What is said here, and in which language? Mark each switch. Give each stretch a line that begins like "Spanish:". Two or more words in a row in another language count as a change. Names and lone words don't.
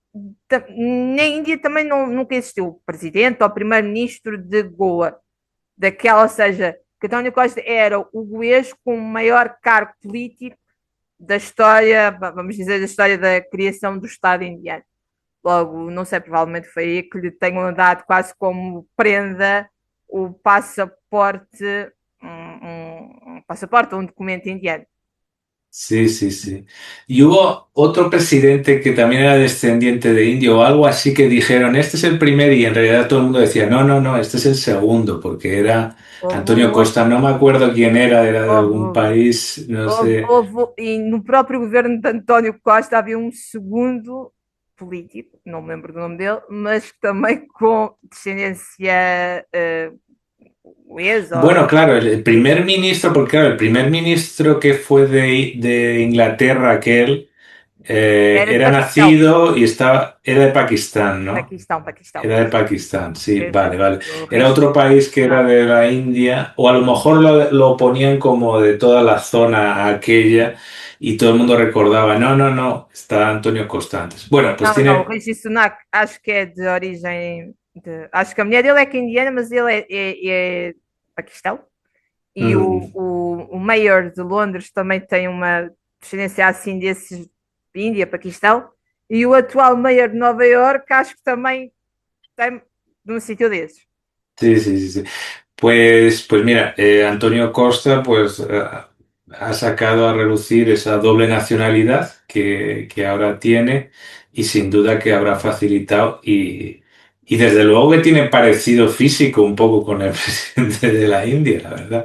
Portuguese: Na Índia também nunca existiu o presidente ou primeiro-ministro de Goa, daquela, ou seja, que António Costa era o goês com o maior cargo político da história, vamos dizer, da história da criação do Estado indiano. Logo, não sei, provavelmente foi aí que lhe tenham dado quase como prenda o passaporte, um passaporte, um documento indiano.
Spanish: Sí, sí, sí. Y hubo otro presidente que también era descendiente de indio o algo así que dijeron, este es el primer y en realidad todo el mundo decía, no, no, no, este es el segundo, porque era
Portuguese: Houve Antonio um outro,
Spanish: Costa, no me acuerdo quién era de algún
Portuguese: houve,
Spanish: país, no sé.
Portuguese: e no próprio governo de António Costa havia um segundo político, não me lembro do nome dele, mas também com descendência goesa
Spanish: Bueno,
Portuguese: ou
Spanish: claro, el primer ministro, porque claro, el primer ministro que fue de Inglaterra, aquel,
Portuguese: era de era Paquistão.
Spanish: nacido y era de Pakistán, ¿no?
Portuguese: Paquistão, Paquistão.
Spanish: Era de Pakistán, sí, vale, vale.
Portuguese: O
Spanish: Era otro
Portuguese: registro
Spanish: país que era
Portuguese: nacional.
Spanish: de la India, o a lo mejor lo ponían como de toda la zona aquella y todo el mundo recordaba, no, no, no, está Antonio Costa antes. Bueno, pues
Portuguese: Não, não, o
Spanish: tiene,
Portuguese: Rishi Sunak acho que é de origem acho que a mulher dele é que é indiana, mas ele é Paquistão. E mm, o Mayor de Londres também tem uma descendência assim desses de Índia, Paquistão. E o atual Mayor de Nova Iorque acho que também tem de um sítio desses.
Spanish: sí, sí, sí, sí. Pues mira, Antonio Costa pues ha sacado a relucir esa doble nacionalidad que ahora tiene y sin duda que habrá facilitado y desde luego que tiene parecido físico un poco con el presidente de la India, la verdad.